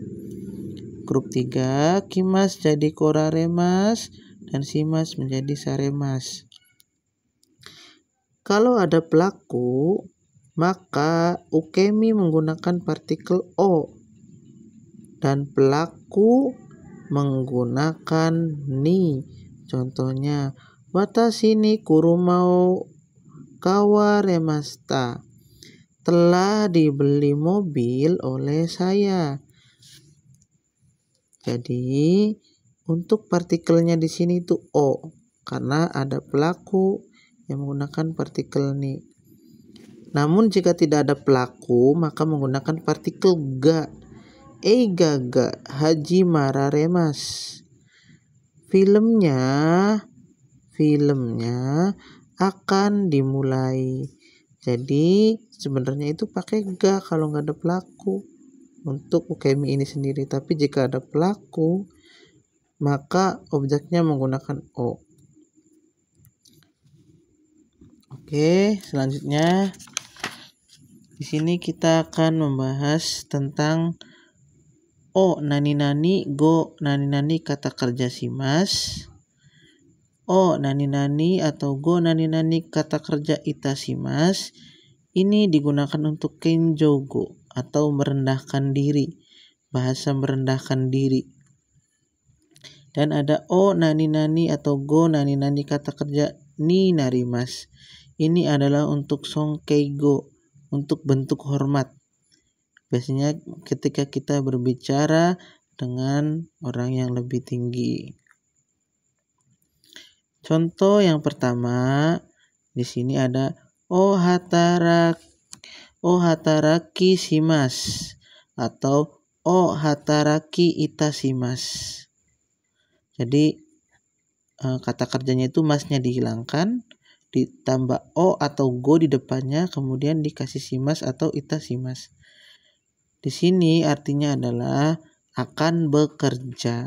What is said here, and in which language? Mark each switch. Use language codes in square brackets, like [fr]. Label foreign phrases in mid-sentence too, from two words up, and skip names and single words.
[id] Grup 3 kimas jadi koraremas dan simas menjadi saremas. Kalau ada pelaku, maka ukemi menggunakan partikel o dan pelaku menggunakan ni. [ja] Contohnya, 私に車を買われました, [id] telah dibeli mobil oleh saya. Jadi untuk partikelnya di sini itu o karena ada pelaku yang menggunakan partikel ni. Namun jika tidak ada pelaku maka menggunakan partikel ga. [ja] 映画が始まられます. [id] Filmnya akan dimulai. Jadi sebenarnya itu pakai ga kalau nggak ada pelaku untuk ukemi ini sendiri. Tapi jika ada pelaku, maka objeknya menggunakan o. Oke, selanjutnya di sini kita akan membahas tentang [ja] お何々, ご何々 [id] kata kerja shimas. [ja] お何々 [id] atau [ja] ご何々 [id] kata kerja itashimas. Ini digunakan untuk kenjogo atau merendahkan diri, bahasa merendahkan diri. Dan ada [ja] お何々 [id] atau [ja] ご何々 [id] kata kerja [ja] になります. [id] Ini adalah untuk songkeigo, untuk bentuk hormat. Biasanya ketika kita berbicara dengan orang yang lebih tinggi. Contoh yang pertama, di sini ada [ja] お働きします [id] atau [ja] お働きいたします. [id] Jadi kata kerjanya itu masnya dihilangkan, ditambah o atau go di depannya, kemudian dikasih shimas atau itashimas. Di sini artinya adalah akan bekerja.